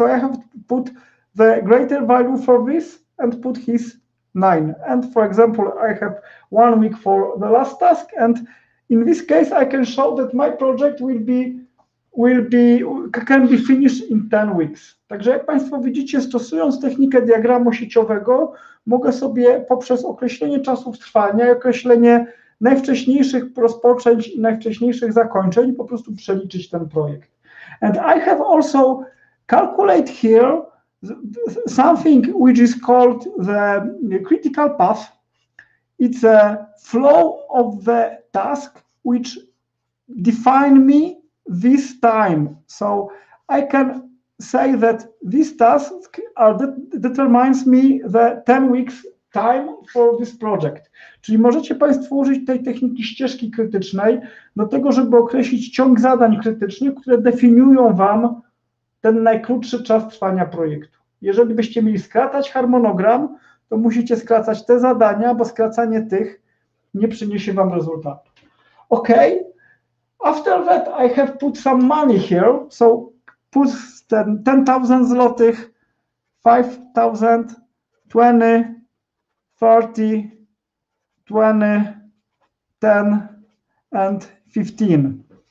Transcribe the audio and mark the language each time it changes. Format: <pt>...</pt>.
<en>So I have to put the greater value for this and put his 9. And for example, I have 1 week for the last task. And in this case, I can show that my project can be finished in 10 weeks.</en> <pl>Także jak Państwo widzicie, stosując technikę diagramu sieciowego, mogę sobie poprzez określenie czasów trwania i określenie najwcześniejszych rozpoczęć i najwcześniejszych zakończeń po prostu przeliczyć ten projekt.</pl> <en>And I have also calculate here something which is called the critical path. It's a flow of the task which define me this time. So I can say that this task determines me the 10 weeks time for this project.</en> <pl>Czyli możecie Państwo użyć tej techniki ścieżki krytycznej do tego, żeby określić ciąg zadań krytycznych, które definiują Wam ten najkrótszy czas trwania projektu. Jeżeli byście mieli skracać harmonogram, to musicie skracać te zadania, bo skracanie tych nie przyniesie Wam rezultatu. OK. After that, I have put some money here. So put 10,000 złotych, 5,000, 20, 30, 20, 10, and 15.</pl>